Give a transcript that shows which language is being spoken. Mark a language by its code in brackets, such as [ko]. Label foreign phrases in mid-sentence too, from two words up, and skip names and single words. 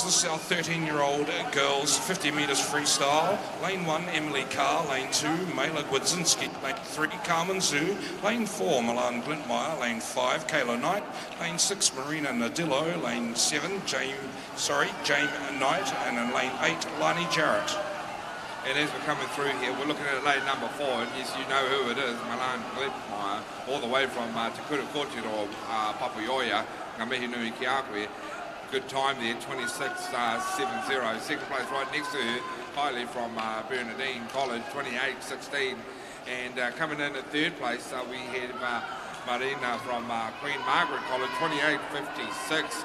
[en] This is our 13-year-old girls 50 metres freestyle. Lane 1, Emily Carr. Lane 2, Mayla Gwidzinski. Lane 3, Carmen Zhu. Lane 4, Milan Glintmeyer. Lane 5, Kayla Knight. Lane 6, Marina Nadillo. Lane 7, Jane Knight. And in lane 8, Lani Jarrett. And as we're coming through here, we're looking at lane number 4, and yes, you know who it is, Milan Glintmeyer, all the way from Te Kura Kochi or Papaioia. [mi] Ngamihi Nui Kiakwe, [en] good time there, 26.70. Second place right next to her, Kylie from Bernardine College, 28.16. And coming in at third place, we have Marina from Queen Margaret College, 28.56.